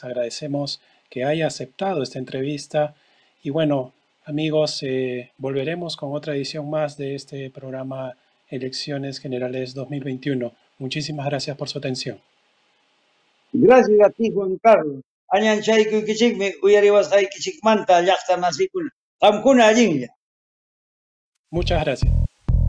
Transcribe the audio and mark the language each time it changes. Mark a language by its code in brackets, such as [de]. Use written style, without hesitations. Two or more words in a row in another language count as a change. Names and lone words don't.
[es] Agradecemos que haya aceptado esta entrevista. Y bueno, amigos, volveremos con otra edición más de este programa Elecciones Generales 2021. Muchísimas gracias por su atención. Gracias a ti, Juan Carlos. [qu] Añanchay Kichikmi, Uyariwasay Kichikmanta, Llaqta Masikuna. Tamkuna Allinlla. [es] Muchas gracias.